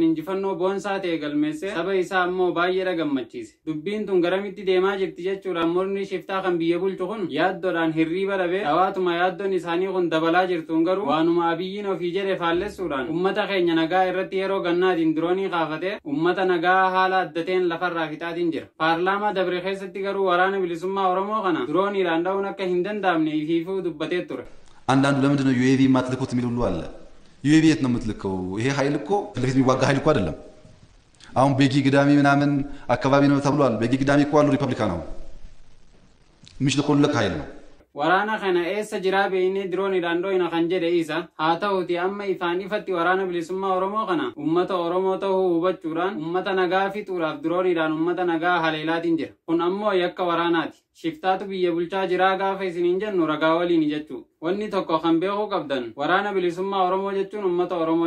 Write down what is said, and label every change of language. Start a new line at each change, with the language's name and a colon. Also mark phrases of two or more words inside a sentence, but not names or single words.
Oromo: injifannoo boonsaa ta'e galmeesse saba isaa ammoo baay'ee gammachiise dubbiin tun garamitti deemaa jirti jechuudhaan morni shiftaa kan biyya bulchu kun yaaddoodhaan hirriiba dhabee dhawaatuma yaaddoon isaanii kun dabalaa jirtuun garuu waanuma Abiyyiin ofii jedhe faallessuudhaan ummata keenya nagaa irratti yeroo gannaatiin diroonii kaafatee ummata nagaa haala addateen lafarraa fixaatiin jira paarlaamaa dabre keessatti garuu waraana bilisummaa Oromoo kana dirooniidhaan dha'uun akka hin danda'amne ifiifuu dubbatee ture
Amharic: አንዳንዱ ለምንድነው UAV ማትልኩት የሚል ሁሉ አለ UAV የት ነው የምትልከው ይሄ ኃይል እኮ ፍለፊት የሚዋጋ ኃይል እኮ አይደለም አሁን ቤጊ ግዳሚ ምናምን አካባቢ ነው ተብሏል ቤጊ ግዳሚ እኮ አሉ ሪፐብሊካን ነው የሚሽልኮልክ ኃይል ነው
Oromo: waraana kana eessa jiraa beeyne dirooniidhaan dhoo'ina kan jedhe isa haa ta'uti amma ifaan ifatti waraana bilisummaa Oromoo kana ummata Oromoo ta'uu hubachuudhaan ummata nagaa fixuudhaaf dirooniidhaan ummata nagaa haleelaatiin jira kun ammoo yakka waraanaati shiftaatu biyya bulchaa jiraa gaafa isiniin jennu ragaa waliin jechuu wanni tokko kan beekuu qabdan waraana bilisummaa Oromoo jechuun ummata Oromoo